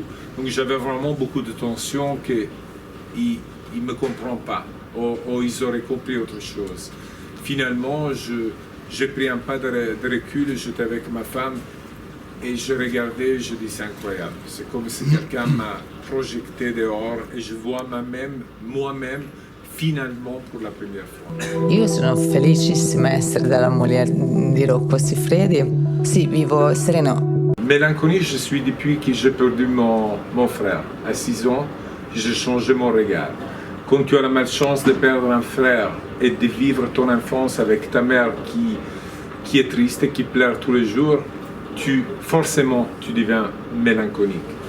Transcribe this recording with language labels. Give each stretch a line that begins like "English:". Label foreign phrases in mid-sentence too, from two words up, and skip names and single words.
French: Donc j'avais vraiment beaucoup de tension qu'ils ne me comprennent pas, ou ils auraient compris autre chose. Finalement, j'ai pris un pas de recul, j'étais avec ma femme et je regardais, je dis c'est incroyable. C'est comme si quelqu'un m'a projeté dehors et je vois moi-même finalement pour la première fois.
Italian: Io sono felicissima di essere dalla moglie di Rocco Siffredi. Sì, vivo sereno.
French: Mélancolie, je suis depuis que j'ai perdu mon frère. À 6 ans, j'ai changé mon regard. Quand tu as la malchance de perdre un frère et de vivre ton enfance avec ta mère qui est triste et qui pleure tous les jours, forcément, tu deviens mélancolique.